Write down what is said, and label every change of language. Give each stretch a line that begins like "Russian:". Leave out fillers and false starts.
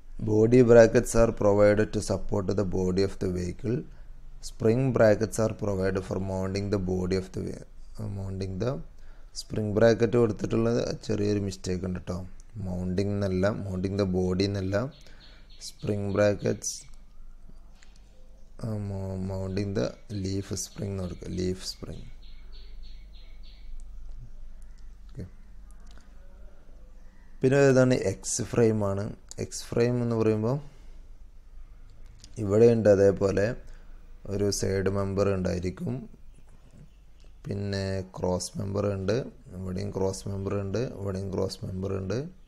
English: Body brackets are provided to support the body of the vehicle. Spring brackets are provided for mounting the body of the mounting the spring bracket
Malayalam: കൊടുത്തിട്ടുള്ളത് ചെറിയൊരു mistake ഉണ്ട് കേട്ടോ.
English: mounting എന്നല്ല, mounting the body എന്നല്ല, spring brackets mounting the leaf spring
Malayalam: എന്ന് കൊടുക്കുക,
English: Leaf spring.
Malayalam: പിന്നെ ഏതാണ് എക്സ് ഫ്രെയിം ആണ്. എക്സ് ഫ്രെയിം എന്ന് പറയുമ്പോൾ ഇവിടെയുണ്ട് അതേപോലെ ഒരു സൈഡ് മെമ്പർ ഉണ്ടായിരിക്കും, പിന്നെ ക്രോസ് മെമ്പർ ഉണ്ട്, ഇവിടെയും ക്രോസ് മെമ്പർ ഉണ്ട്, ഇവിടെയും ക്രോസ് മെമ്പർ ഉണ്ട്.